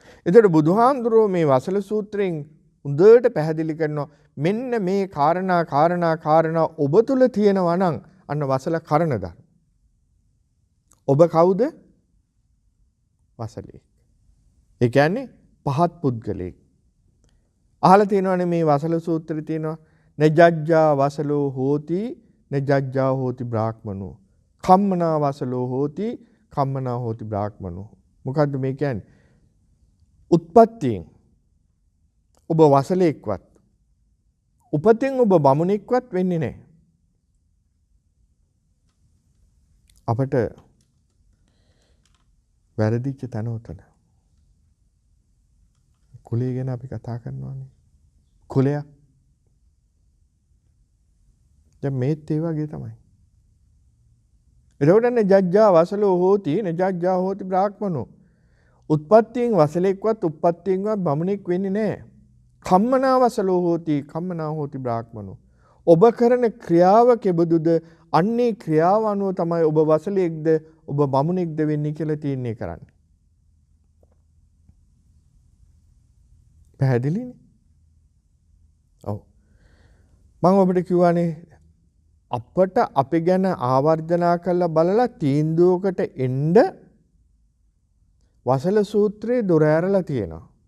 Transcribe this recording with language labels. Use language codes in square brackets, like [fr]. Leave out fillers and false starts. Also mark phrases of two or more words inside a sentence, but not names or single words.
[si] එතකොට බුදුහාමුදුරුවෝ මේ වසල සූත්‍රයෙන් හොඳට පැහැදිලි කරනවා මෙන්න මේ කාරණා ඔබ තුල තියෙනවා නම් අන්න වසල කරන ධර්ම. ඔබ කවුද? වසලෙක්. ඒ කියන්නේ පහත් පුද්ගලෙක්. අහලා තියෙනවනේ මේ වසල සූත්‍රයේ තියෙනවා [pi] නජ්ජා වසලෝ හෝති නජ්ජා හෝති බ්‍රාහ්මනෝ කම්මනා වසලෝ හෝති කම්මනා හෝති බ්‍රාහ්මනෝ. [si] මොකද්ද මේ කියන්නේ? උත්පත්තියෙන් ඔබ වසලෙක්වත් උපතින් ඔබ බමුණෙක්වත් වෙන්නේ නැහැ. අපට වැරදිච්ච තැන උතන. කුලය ගැන අපි කතා කරනවානේ. කුලයක්. දැන් මේත් ඒ වගේ තමයි. [pi] එතකොටනේ ජජ්ජා වසලෝ හෝති නජ්ජා හෝති බ්‍රාහ්මනෝ. [si] උත්පත්තියෙන් වසලෙක්වත් උප්පත්තියෙන්වත් බමුණෙක් වෙන්නේ නැහැ. [pi] කම්මනා වසලෝ හෝති කම්මනා හෝති බ්‍රාහ්මනෝ. [si] ඔබ කරන ක්‍රියාව කෙබඳුද අන්නේ ක්‍රියාව අනුව තමයි ඔබ වසලෙක්ද ඔබ බමුණෙක්ද වෙන්නේ කියලා තීරණය කරන්නේ. පැහැදිලිනේ? ඔව්. මම ඔබට කිව්වානේ අපට අපි ගැන ආවර්ජනා කරලා බලලා තීන්දුවකට එන්න වසල සූත්‍රයේ දොර ඇරලා තියෙනවා.